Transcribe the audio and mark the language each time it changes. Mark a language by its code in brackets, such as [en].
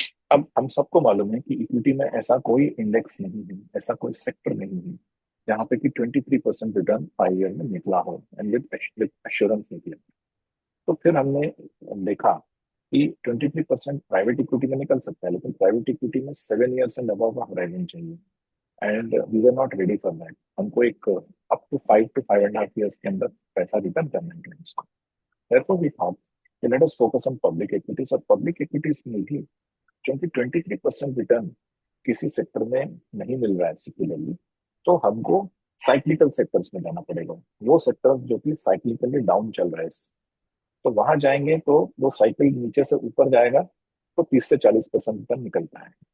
[hi] अब हम सबको मालूम है कि इक्विटी में ऐसा कोई इंडेक्स नहीं है, ऐसा कोई सेक्टर नहीं है जहां पे कि 23% रिटर्न 5 ईयर में निकला हो [en] and with assurance [hi] निकले. तो फिर हमने देखा कि 23% प्राइवेट इक्विटी में निकल सकता है, लेकिन प्राइवेट इक्विटी में 7 ईयर्स एंड अबव का होराइजन चाहिए [en] And we were not ready for that. [hi] हमको एक अप टू 5 to 5.5 ईयर्स के अंदर पैसा रिटर्न करना है. [en] Therefore, we thought, let us focus on public equities. [hi] और public equities में भी क्योंकि 23% रिटर्न किसी सेक्टर में नहीं मिल रहा है सिक्युलरली, तो हमको साइक्लिकल सेक्टर्स में जाना पड़ेगा. वो सेक्टर्स जो कि साइक्लिकली डाउन चल रहे हैं, तो वहां जाएंगे तो वो साइकिल नीचे से ऊपर जाएगा तो 30 से 40% रिटर्न निकलता है.